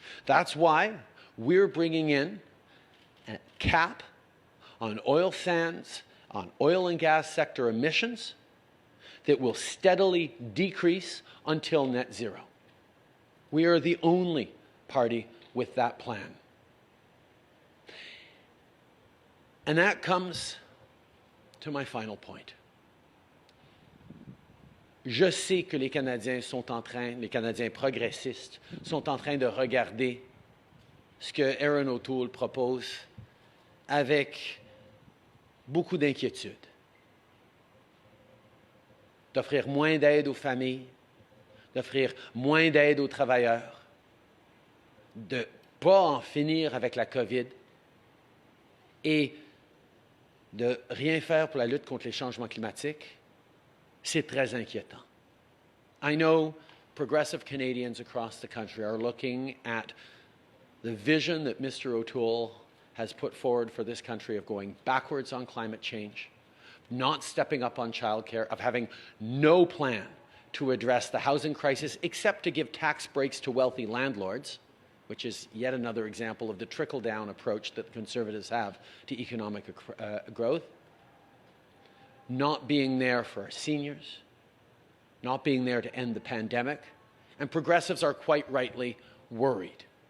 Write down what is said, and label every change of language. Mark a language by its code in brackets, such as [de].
[en] That's why we're bringing in a cap on oil sands, on oil and gas sector emissions that will steadily decrease until net zero. We are the only party with that plan. And that comes to my final point. [fr] Je sais que les Canadiens progressistes, sont en train de regarder ce que Erin O'Toole propose avec beaucoup d'inquiétude. D'offrir moins d'aide aux familles, d'offrir moins d'aide aux travailleurs, de ne pas en finir avec la COVID et de rien faire pour la lutte contre les changements climatiques, c'est très inquiétant. [en] I know progressive Canadians across the country are looking at the vision that Mr. O'Toole has put forward for this country of going backwards on climate change, not stepping up on childcare, of having no plan to address the housing crisis except to give tax breaks to wealthy landlords, which is yet another example of the trickle-down approach that the Conservatives have to economic growth, not being there for our seniors, not being there to end the pandemic, and progressives are quite rightly worried.